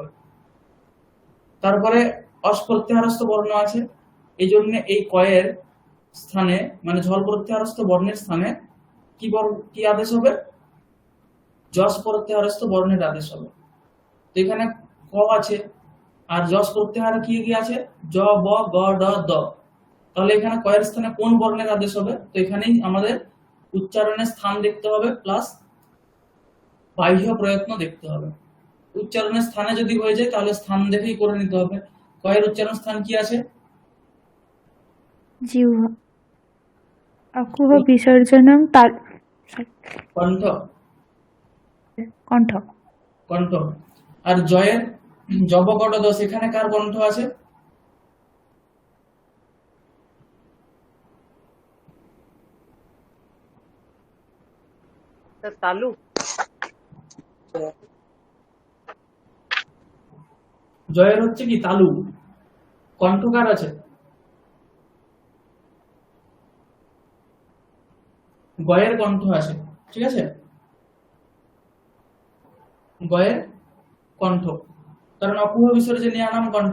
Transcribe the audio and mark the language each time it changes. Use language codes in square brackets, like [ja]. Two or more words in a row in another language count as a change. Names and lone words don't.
[bn] তারপরে অস প্রত্যাহারস্থ বর্ণ আছে, এই জন্য এই কয়ের স্থানে মানে ঝল প্রত্যাহারস্থ বর্ণের স্থানে কি আদেশ হবে? যশ প্রত্যাহারস্থ বর্ণের আদেশ হবে। তো এখানে ক আছে আর যশ প্রত্যাহার কি কি আছে? জ, ব, গ, ড, দ। তাহলে এখানে কয়ের স্থানে কোন বর্ণের আদেশ হবে? তো এখানেই আমাদের উচ্চারণের স্থান দেখতে হবে প্লাস বাহ্য প্রয়ত্ন দেখতে হবে। উচ্চারণের স্থানে যদি হয়ে যায় তাহলে স্থান দেখেই করে নিতে হবে। কয়ের উচ্চারণ স্থান কি আছে? [sa] জিহ্বা। অকুহ বিসর্জনম তাল [bn] কণ্ঠ, কণ্ঠ। কণ্ঠ। আর জয়ের জবকট দোষ, এখানে কার কণ্ঠ আছে? [hi] सर तालु [bn] জয়ের হচ্ছে কি তালু, কণ্ঠ কার আছে? গয়ের কণ্ঠ আছে। ঠিক আছে, গয়ের কণ্ঠ, কারণ [sa] অপুহ বিসর্জনীয় নাম কণ্ঠ।